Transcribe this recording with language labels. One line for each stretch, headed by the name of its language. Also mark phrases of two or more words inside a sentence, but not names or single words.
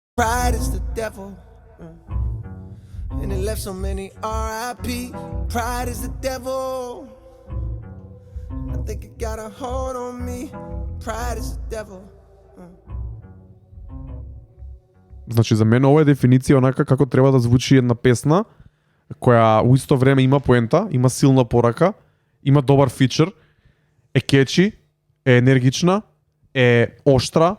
English: Pride is the devil, and it left so many R.I.P. Pride is the devil. I think it got a hold on me. Pride is the devil.
Macedonian: Значи за мене ова е дефиниција онака како треба да звучи една песна која у исто време има поента, има силна порака, има добар фичер, е кечи, е енергична, е оштра.